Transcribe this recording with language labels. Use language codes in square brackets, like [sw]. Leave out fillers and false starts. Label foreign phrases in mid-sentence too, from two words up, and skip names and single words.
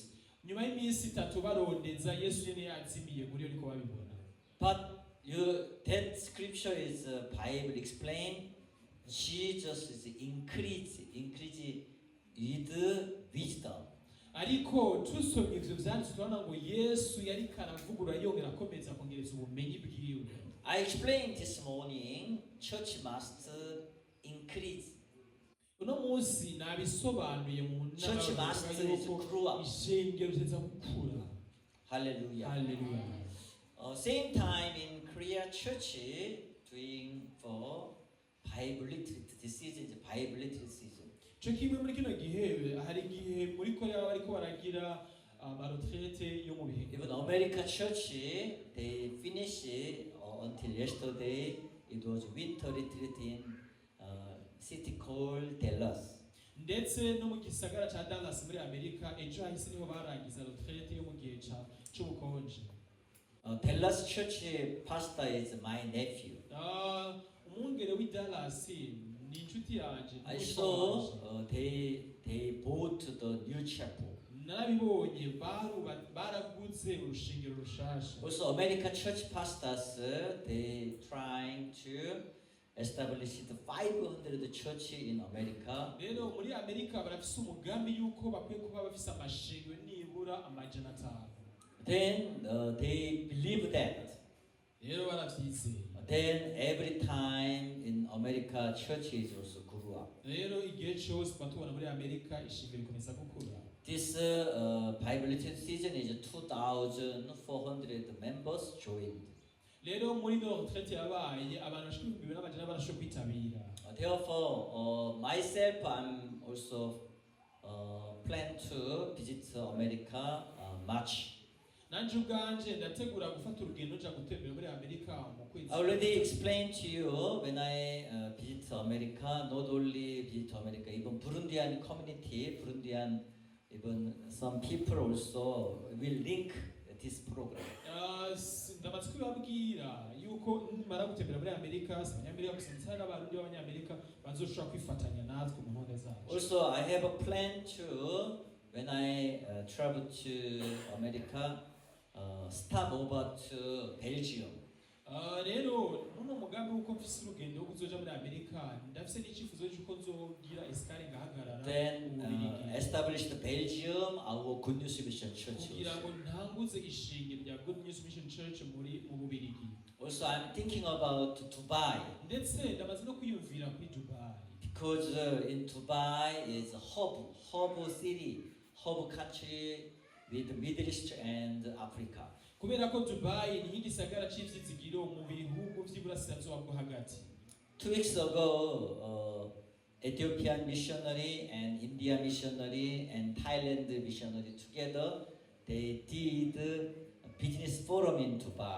[rn] Nyuma y'iminsi 3 barondeza Yesu yene yazimiye muri yo niko babibona. [en] But that scripture is Bible explain. Jesus is increase with wisdom. [rn] Ariko tusomye ivyo vyanditswe tubona ngo Yesu yari karavugura yongera akomeza kongereza ubumenyi bwiwe. [en] I explained this morning, church must increase. [rn] Uno munsi nabisobanuye mu [en] Church must grow up. [rn] ishengero riteza gukura. [en] Hallelujah. Hallelujah. Same time in Korea church doing for Bible retreat. This season is Bible retreat season. [rn] Cyo kimwe muri kino gihe hari igihe muri Korea bariko baragira amaretraite yo mu bihe. [en] Even America church, they finish until yesterday. It was winter retreat in city called Dallas. [rn] Ndetse no mu gisagara ca Dallas muri Amerika ejo hahise niho barangiza retraite yo mu gihe c'ubukonje. [en] Dallas church pastor is my nephew. [rn] Umwungere w'i Dallas ni inshuti yanje. [en] I saw they bought the new chapel. [rn] Narabibonye baragutse urushingiro rushasha. [en] Also, American church pastors they trying to establish the 500 church in America. [rn] Rero muri Amerika barafise umugambi yuko bakwiye kuba bafise amashengero nibura 500. [en] Then they believe that. [rn] Rero baravyizeye. [en] Then every time in America, churches also grew up. [rn] Rero igihe cyose batubona muri Amerika ishingiro rikomeza gukura. [en] This Bible retreat season is 2,400 members joined. [rn] Rero muri no retraite yabaye abantu bashika 2,000 barashoboye kwitabira. [en] Therefore, myself, I'm also plan to visit America March. [rn] Nanje ubwanje ndategura gufata urugendo nja gutembera muri Amerika mu kwezi. [en] I already explained to you when I visit America, not only visit America, even Burundian community, Burundian, even some people also will link this program. [rn] Ndamaze kubabwira yuko nimara gutembera muri Amerika, abanyamerika gusa ndetse n'abarundi b'abanyamerika bazoshobora kwifatanya natwe mu ntonde zacu. [en] Also, I have a plan to, when I travel to America, stop over to Belgium. [rn] Rero nuno mugambi uko mfise urugendo kuzoja muri Amerika ndafise n'icyifuzo cyuko nzogira escale ngahagarara [en] Then establish the Belgium, our Good News Mission Church. [rn] kugira ngo ntanguze ishingiro rya Good News Mission Church mu Bubirigi. [en] Also, I'm thinking about Dubai. [rn] Ndetse ndamaze no kwiyumvira kuri Dubai. [en] Because in Dubai is a hub city, hub country with Middle East and Africa. [rn] Kubera ko Dubai ni igisagara cy'ivyizigiro mu bihugu vy'iburasirazuba bwo hagati. [en] 2 weeks ago, Ethiopian missionary and India missionary and Thailand missionary together, they did a business forum in Dubai.